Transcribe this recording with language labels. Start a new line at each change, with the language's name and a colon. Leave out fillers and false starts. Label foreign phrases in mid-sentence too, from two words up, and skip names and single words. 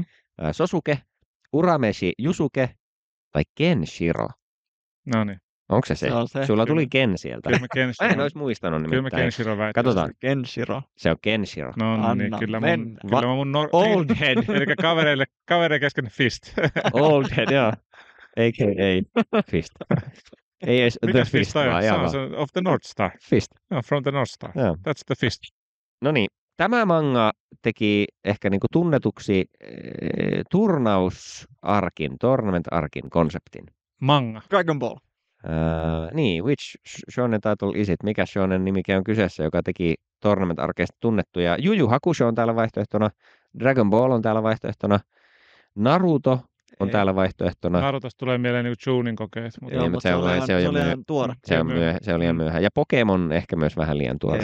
Finnish: Sosuke, Urameshi Yusuke vai Kenshiro? No niin. Onko se se? Se on se. Sulla Kyllä. tuli Ken sieltä. Kyllä mä Mä en Kenshiro. olisi muistanut Kyllä mä nimittäin. Kenshiro väitän. Katsotaan. Kenshiro. Se on Kenshiro. No niin, Anna kyllä mennä. mun
English: Old head.
Finnish: Eli kavereille kesken Fist.
English: Old head, joo. A.k.a. Fist.
Finnish: Ei edes Mikä
English: The Fist,
Finnish: on? vaan Se ihan on vaan
English: se of the North Star. Fist. No, from the North Star.
Finnish: Joo.
English: That's the Fist.
Finnish: No niin, tämä manga teki ehkä niinku tunnetuksi tournament-arkin konseptin. Manga. Dragon Ball. Niin,
English: which shonen title is it?
Finnish: Mikä shonen nimike on kyseessä, joka teki tournament-arkeista tunnettuja? Yu Yu Hakusho on täällä vaihtoehtona, Dragon Ball on täällä vaihtoehtona, Naruto on Ei. täällä vaihtoehtona. Narutosta tulee mieleen niinku tuning kokeet. Mutta Joo, Joo, mutta mutta se on jo se oli myöhä- ihan tuore. Se on liian myöhään. Ja Pokemon ehkä myös vähän liian tuore.